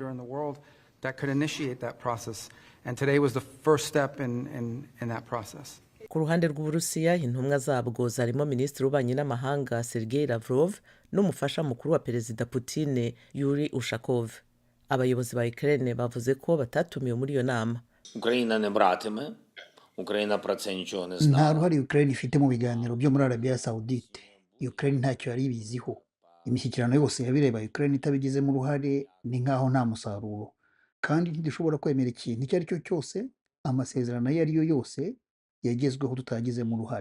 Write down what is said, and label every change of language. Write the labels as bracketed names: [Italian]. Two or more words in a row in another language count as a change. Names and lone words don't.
[Kinyarwanda] Ku ruhande rw'Uburusiya, intumwa zabwo zarimo Minisitiri w'ububanyi n'amahanga Sergei Lavrov n'umufasha mukuru wa Perezida Putin Yuri Ushakov. Abayobozi ba Ukraine bavuze ko batatumiwe muri iyo nama. [Ukrainian] Україна не братиме, Україна про це нічого не знає. [Kinyarwanda] Nta ruhare Ukraine ifite mu biganiro byo muri Arabia Saudite. Ukraine ntacyo yari ibiziho. Imishyikirano yose yabireba Ukraine itabigizemo uruhare ni nkaho nta musaruro. Kandi ntidushobora kwemera ikintu icyo ari cyo cyose, amasezerano ayo ari yo yose yagezweho tutagizemo uruhare.